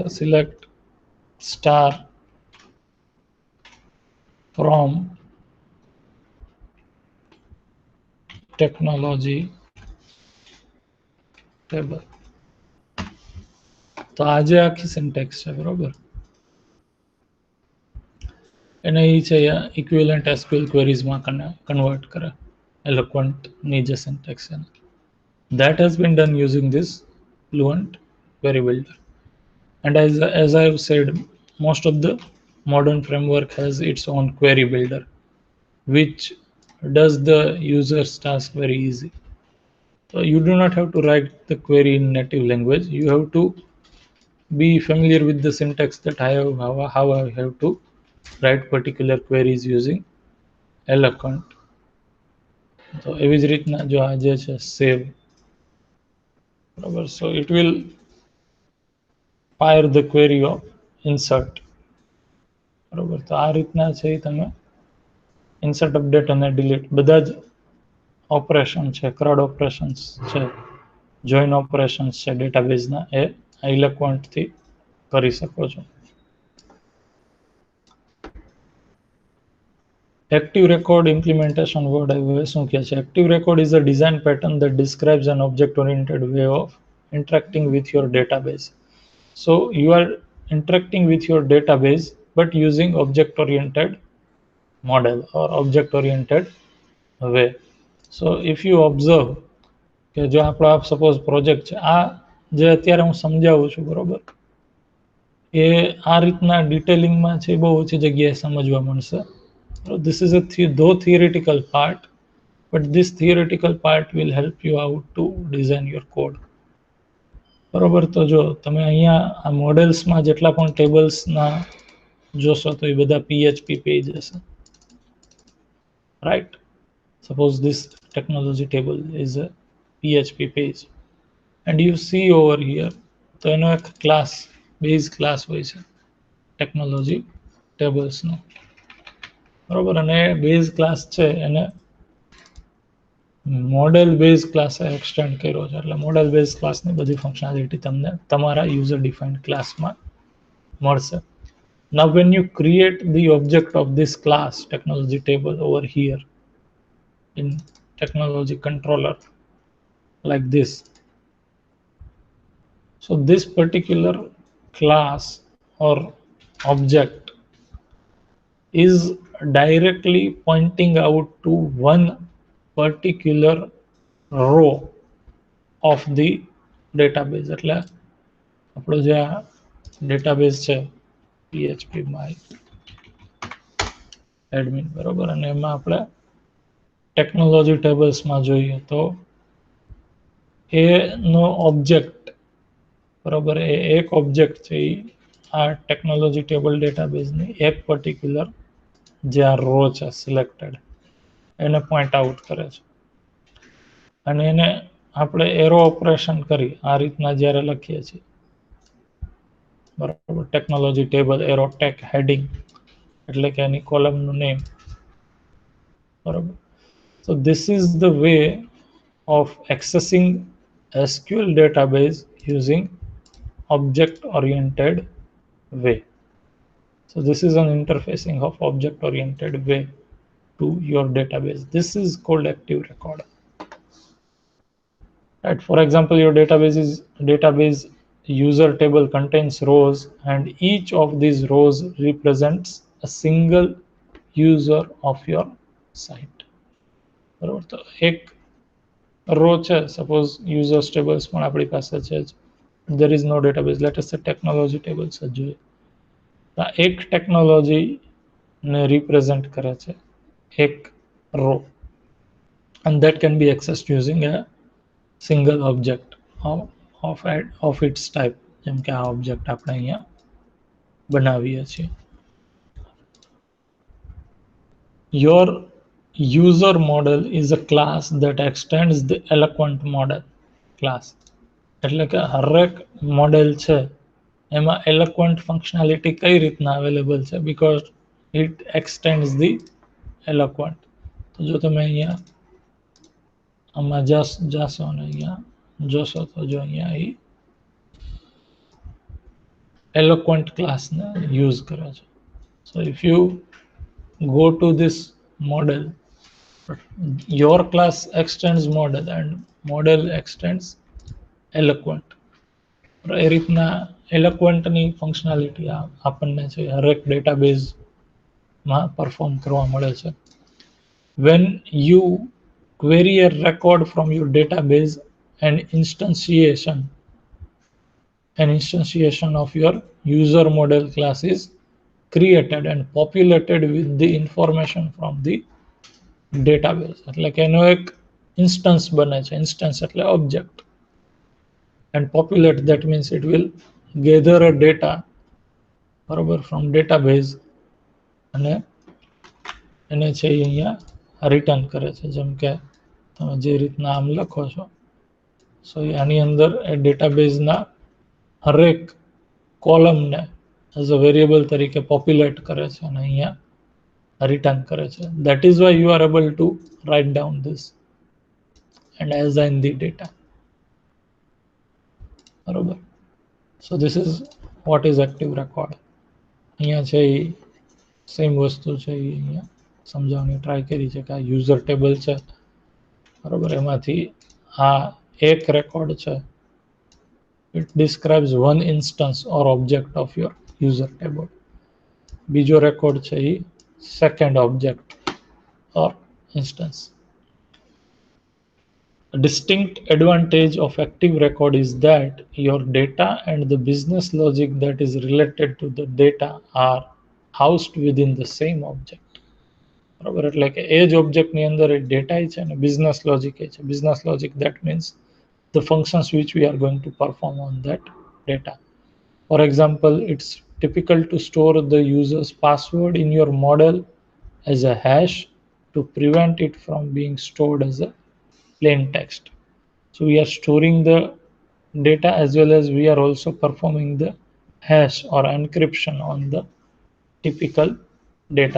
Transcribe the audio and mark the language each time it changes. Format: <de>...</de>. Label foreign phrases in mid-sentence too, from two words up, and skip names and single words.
<en>select star from technology table.</en> <gu>તો આ જે આખી સિન્ટેક્સ છે બરોબર, એને એ છે</gu> <en>equivalent SQL</en> <gu>ક્વેરીઝમાં કન્વર્ટ કરે એલોક્વન્ટની જે સિન્ટેક્સ છે.</gu> <en>That has been done using this fluent query builder. And as I have said, most of the modern framework has its own query builder, which does the user's task very easy. So you do not have to write the query in native language. You have to be familiar with the syntax that how I have to write particular queries using Eloquent.</en> <gu>તો એવી જ રીતના જો આ જે છે save, બરાબર,</gu> <en>so it will fire the query of insert.</en> <gu>બરાબર. તો આ રીતના છે એ તમે ઇન્સર્ટ, અપડેટ અને ડિલીટ બધા જ ઓપરેશન છે,</gu> <en>CRUD operations</en> <gu>છે,</gu> <en>join operations</en> <gu>છે ડેટાબેઝના, એ એલોક્વન્ટથી કરી શકો છો.</gu> <en>Active record implementation word</en> <gu>હવે શું કહે છે?</gu> <en>Active record is a design pattern that describes an object-oriented way of interacting with your database. So you are interacting with your database but using object-oriented model or object-oriented way. So if you observe</en> <gu>કે જો આપણો સપોઝ પ્રોજેક્ટ છે, આ જે અત્યારે હું સમજાવું છું બરોબર, એ આ રીતના ડિટેલિંગમાં છે બહુ ઓછી જગ્યાએ સમજવા મળશે.</gu> <en>This is a though theoretical part, but this theoretical part will help you out to design your code.</en> <gu>બરોબર. તો જો તમે અહીંયા આ મોડેલ્સમાં જેટલા પણ ટેબલ્સના જોશો તો એ બધા PHP પેજ હશે, રાઈટ?</gu> <en>Suppose this technology table is a PHP page and you see over here</en> <gu>તો એનો એક ક્લાસ, બેઝ ક્લાસ હોય છે ટેકનોલોજી ટેબલ્સનો, બરોબર. અને બેઝ ક્લાસ છે એને</gu> <en>model base</en> <gu>ક્લાસે એક્સટેન્ડ કર્યો છે. એટલે</gu> <en>model base</en> <gu>ક્લાસની બધી ફંક્શનાલિટી તમને તમારા</gu> <en>user defined</en> <gu>ક્લાસમાં મળશે.</gu> <en>Now when you create the object of this class technology table over here in technology controller like this, so this particular class or object is directly pointing out to one particular row of the database.</en> <gu>એટલે આપણો જે આ ડેટાબેઝ છે PHP my admin, બરોબર, અને એમાં આપણે ટેકનોલોજી ટેબલ્સમાં જોઈએ તો એનો ઓબ્જેક્ટ, બરોબર, એ એક ઓબ્જેક્ટ છે એ આ ટેકનોલોજી ટેબલ ડેટાબેઝની એક પર્ટિક્યુલર જે આ રો છે સિલેક્ટેડ એને પોઈન્ટ આઉટ કરે છે. અને એને આપણે</gu> <en>arrow operation</en> <gu>કરી આ રીતના જ્યારે લખીએ છીએ, બરાબર,</gu> <en>technology table arrow tech heading,</en> <gu>એટલે કે એની કોલમનું નેમ, બરાબર.</gu> <en>So this is the way of accessing SQL database using object oriented way. So this is an interfacing of object oriented way to your database. This is called active record. Right? For example, your database user table contains rows, and each of these rows represents a single user of your site.</en> <gu>બરોબર, તો એક રો છે, સપોઝ યુઝર્સ ટેબલ્સ પણ આપણી પાસે છે જ.</gu> <en>there is no database, let us say technology tables</en> <gu>જ જોઈએ. તો એક ટેકનોલોજી ને રિપ્રેઝેન્ટ કરે છે એક રો,</gu> <en>and that can be accessed using a single object of its type,</en> <gu>જેમ કે આ ઓબ્જેક્ટ આપણે અહીંયા બનાવીએ છીએ.</gu> <en>Your user model is a class that extends the Eloquent model class.</en> <gu>એટલે કે હરેક મોડેલ છે એમાં Eloquent ફંક્શનાલિટી કઈ રીતના અવેલેબલ છે,</gu> <en>because it extends the Eloquent.</en> <gu>તો જો તમે અહીંયા આમાં જાશો અને અહીંયા જોશો તો જો અહીંયા એ Eloquent ક્લાસને યુઝ કરે છે.</gu> <en>So if you go to this model, your class extends model and model extends Eloquent.</en> <gu>એ રીતના Eloquentની ફંક્શનાલિટી આપણને છે હરેક ડેટાબેઝમાં પરફોર્મ કરવા મળે છે.</gu> <en>When you query a record from your database, an instantiation of your user model class is created and populated with the information from the database.</en> <gu>એટલે કે એનો એક ઇન્સ્ટન્સ બને છે, ઇન્સ્ટન્સ એટલે ઓબ્જેક્ટ,</gu> <en>and populate, that means it will gather a data, બરોબર, from database</en> <gu>અને એને છે અહીંયા રિટર્ન કરે છે. જેમ કે તમે જે રીતના આમ લખો છો, સો આની અંદર એ ડેટાબેઝના હરેક કોલમને</gu> <en>as a variable</en> <gu>તરીકે પોપ્યુલેટ કરે છે અને અહીંયા રિટર્ન કરે છે.</gu> <en>That is why you are able to write down this and assign the data.</en> <gu>બરોબર.</gu> <en>So this is what is active record.</en> <gu>અહીંયા છે સેમ વસ્તુ છે, અહીંયા સમજાવવાની ટ્રાય કરી છે કે આ યુઝર ટેબલ છે, બરોબર, એમાંથી આ એક રેકોર્ડ છે.</gu> <en>It describes one instance or object of your user table.</en> <gu>બીજો રેકોર્ડ છે એ</gu> <en>second object or instance. A distinct advantage of active record is that your data and the business logic that is related to the data are housed within the same object.</en> <gu>બરાબર, એટલે કે એ જ ઓબ્જેક્ટની અંદર એ ડેટા છે અને બિઝનેસ લોજિક છે.</gu> <en>business logic that means the functions which we are going to perform on that data. For example, it's typical to store the user's password in your model as a hash to prevent it from being stored as a plain text. So we are storing the data as well as we are also performing the hash or encryption on the typical data.</en>